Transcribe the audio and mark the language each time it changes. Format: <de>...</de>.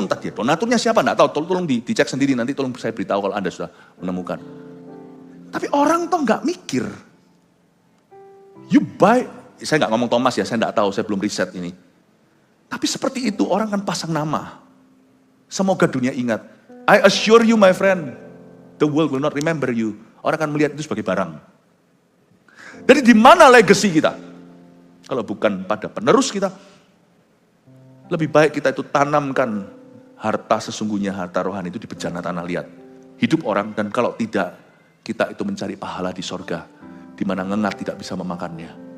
<id>Entah dia donaturnya siapa, enggak tahu. Tolong dicek sendiri, nanti tolong saya beritahu kalau Anda sudah menemukan. Tapi orang tuh enggak mikir.</id> <en>You buy,</en> <id>saya enggak ngomong Thomas ya, saya enggak tahu, saya belum riset ini. Tapi seperti itu, orang kan pasang nama. Semoga dunia ingat.</id> <en>I assure you my friend, the world will not remember you.</en> <id>Orang akan melihat itu sebagai barang. Jadi di mana legacy kita? Kalau bukan pada penerus kita, lebih baik kita itu tanamkan harta sesungguhnya, harta rohani itu di bejana tanah liat. Hidup orang, dan kalau tidak kita itu mencari pahala di sorga, di mana ngengat tidak bisa memakannya.</id>